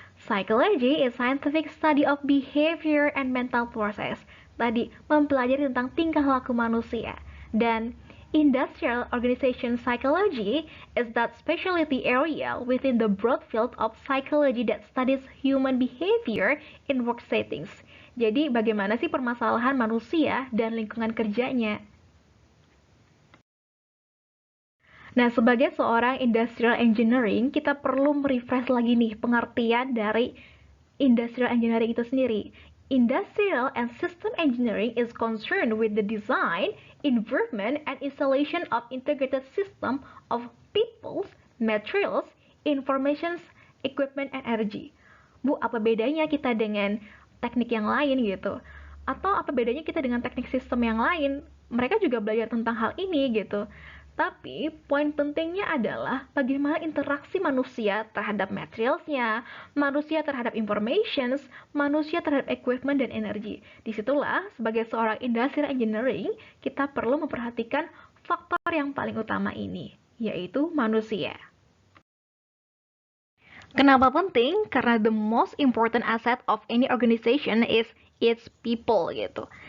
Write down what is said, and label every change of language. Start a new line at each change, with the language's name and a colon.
English: Psychology is scientific study of behavior and mental process.
Indonesian: Tadi, mempelajari tentang tingkah laku manusia. Dan
English: industrial organization psychology is that specialty area within the broad field of psychology that studies human behavior in work settings.
Indonesian: Jadi, bagaimana sih permasalahan manusia dan lingkungan kerjanya? Nah, sebagai seorang industrial engineering, kita perlu merefresh lagi nih pengertian dari industrial engineering itu sendiri.
English: Industrial and system engineering is concerned with the design, improvement, and installation of integrated system of peoples, materials, information, equipment, and energy.
Indonesian: Bu, apa bedanya kita dengan teknik yang lain gitu? Atau apa bedanya kita dengan teknik sistem yang lain? Mereka juga belajar tentang hal ini gitu. Tapi poin pentingnya adalah bagaimana interaksi manusia terhadap materialsnya, manusia terhadap informations, manusia terhadap equipment dan energi. Disitulah sebagai seorang industrial engineering, kita perlu memperhatikan faktor yang paling utama ini, yaitu manusia. Kenapa penting? Karena
English: the most important asset of any organization is its people
Indonesian: gitu.